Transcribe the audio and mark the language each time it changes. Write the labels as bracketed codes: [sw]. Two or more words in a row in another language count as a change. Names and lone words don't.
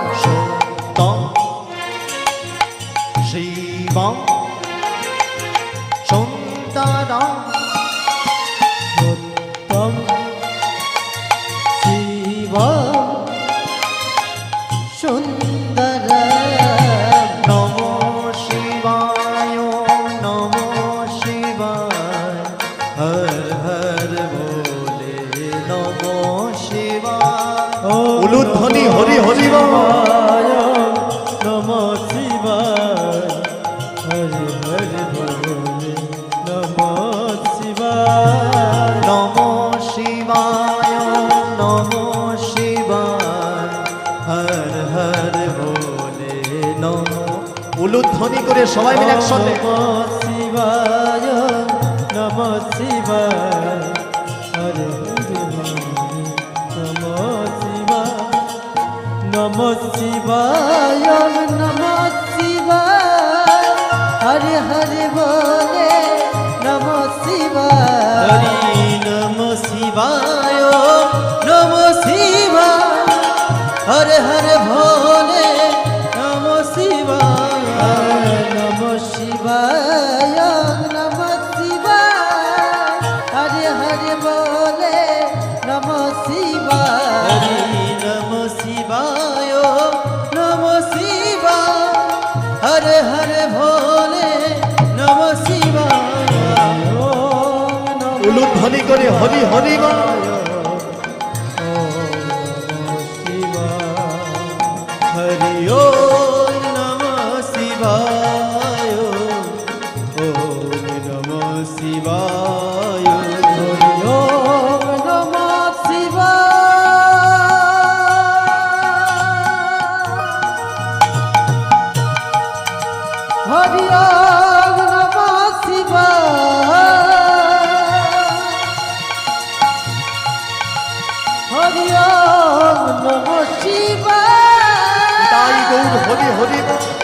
[sa] সত্যম শিবম সুন্দরম সত্যম শিবম সুন্দরম নমো শিবায় নমো শিবায় হর হর ভোলে নমো শিবায়। [bn] উলুধ্বনি হরি হরি বল। [sa] নমো শিবায় [bn] হরি হরি বলে [sa] নমো শিবায় নমো শিবায় নমো শিবায় হর হর ভোলে নমো। [bn] উলুধ্বনি করে সবাই মিলে একসাথে [sa] নমো শিবায় নমো শিবায় [bn] হরি হরি বলে [sa] নমো শিবায় নমো শিবায় নমো শিবায় [bn] হরি হরি বলে [sa] নমো শিবায় হরি নমো শিবায় নমো শিবায় হরে হরে ভোলে নমো শিবায় নমো শিবায় নমো শিবায় [bn] হরে হরে বলে [sa] নমো শিবায় হরি নমো শিবায় নমো শিবায় হরে হরে ভোলে নমো শিবায় [bn] উলুধ্বনি করে হরি হরি বল। [sa] হরি ওম নমঃ শিবায় ওম নমঃ শিবায় হরি ওম নমঃ শিবায় হরি ওম নমঃ শিবায় হরি ওম নমঃ শিবায় [bn] তাই গৌর হরি হরি বল।